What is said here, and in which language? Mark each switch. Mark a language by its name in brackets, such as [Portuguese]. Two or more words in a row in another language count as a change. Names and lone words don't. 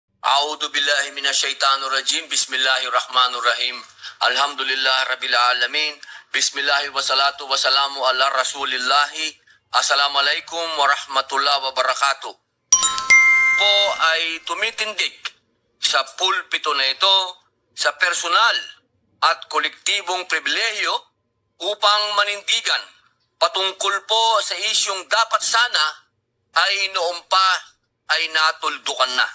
[Arabic] أعوذ بالله من الشيطان الرجيم بسم الله الرحمن الرحيم. الحمد لله رب العالمين بسم الله والصلاة والسلام على رسول الله. السلام عليكم ورحمة الله وبركاته. [Filipino] Po ay tumitindig sa pulpito na ito sa personal at kolektibong pribilehyo upang manindigan patungkol po sa isyong dapat sana ay noon pa ay natuldukan na.